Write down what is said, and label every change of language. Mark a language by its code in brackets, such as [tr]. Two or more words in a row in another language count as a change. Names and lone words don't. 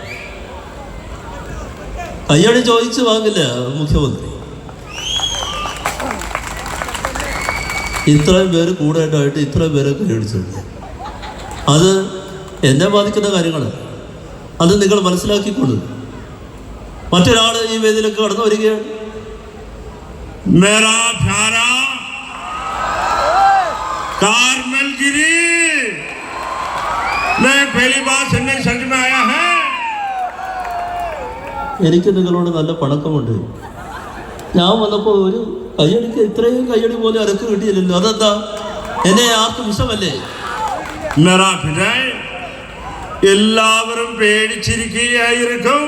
[ml] കയ്യടി ചോദിച്ചു വാങ്ങില്ല മുഖ്യമന്ത്രി. ഇത്രയും പേര് കൂടുതലായിട്ട് ഇത്രയും പേരെ കൈയടിച്ചുണ്ട്. അത് എന്നെ ബാധിക്കുന്ന കാര്യങ്ങളാണ്. അത് നിങ്ങൾ മനസ്സിലാക്കിക്കൊള്ളു. മറ്റൊരാൾ ഈ വേദിയിലേക്ക് കടന്നു വരികയാണ്. [hi] मेरा प्यारा कारमलगिरी मैं पहली बार चेन्नई शहर में आया है. [ml] എനിക്ക് നിങ്ങളോട് നല്ല പണക്കമുണ്ട്. ഞാൻ വന്നപ്പോൾ ഒരു കയ്യടിക്ക് ഇത്രയും കയ്യടി പോലെ അരക്ക് കിട്ടിയില്ലല്ലോ. അതെന്താ? എന്നെ ആർക്കും ഇഷ്ടമല്ലേ? [hi] मेरा पिताई [ml] എല്ലാവരും പേടിച്ചിരിക്കുകയായിരിക്കും.